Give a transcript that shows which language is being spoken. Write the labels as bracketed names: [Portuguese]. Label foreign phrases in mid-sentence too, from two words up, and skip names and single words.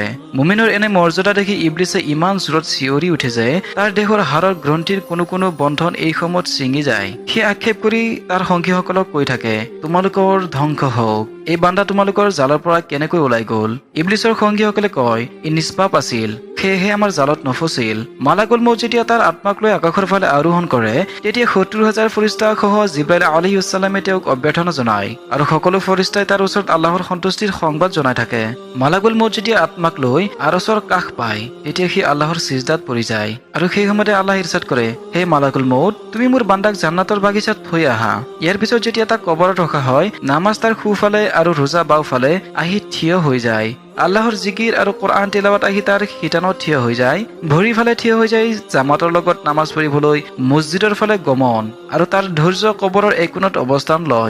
[Assamese] মুমিনৰ এনে মৰ্যাদা দেখি ইবলিছে ইমান জোৰত চিঞৰি উঠে যে তাৰ দেহৰ হাড়ৰ গ্ৰন্থিৰ কোনো বন্ধন এই সময়ত ছিঙি যায়। সি আক্ষেপ কৰি তাৰ সংগীসকলক কৈ থাকে, তোমালোকৰ ধ্বংস হওক, এই বান্দা তোমালোকৰ জালৰ পৰা কেনেকৈ ওলাই গল? ইবলিছৰ সংগীসকলে কয়, ই নিষ্পাপ আছিল, সেয়েহে আমাৰ জালত নফচিল। মালাকুল মউত যেতিয়া তাৰ আত্মাক লৈ আকাশৰ ফালে আৰোহণ কৰে তেতিয়া 70,000 ফৰিস্তাসহ জিব্ৰাইল [Arabic] عليه السلام [Assamese] তেওঁক অভ্যৰ্থনা জনায় আৰু সকলো ফৰিস্তাই তাৰ ওচৰত আল্লাহৰ সন্তুষ্টিৰ সংবাদ জনাই থাকে। মালাকুল মউত যেতিয়া আত্মাক লৈ আৰছৰ কাষ পায় তেতিয়া সি আল্লাহৰ সিজদাত পৰি যায় আৰু সেই সময়তে আল্লাহ ইৰশাদ কৰে, হে মালাকুল মউত, তুমি মোৰ বান্দাক জান্নাতৰ বাগিচাত থৈ আহা। ইয়াৰ পিছত যেতিয়া তাক কবৰত ৰখা হয় নামাজ তাৰ সোঁফালে আৰু ৰোজা বাওঁফালে আহি থিয় হৈ যায়। আল্লাহৰ জিকিৰ আৰু কোৰআন তিলাৱত আহি তাৰ শিতানত থিয় হৈ যায়। ভৰিৰ ফালে থিয় হৈ যায় জামাতৰ লগত নামাজ পঢ়িবলৈ মছজিদৰ ফালে গমন আৰু তাৰ ধৈৰ্য কবৰৰ একোণত অৱস্থান লয়।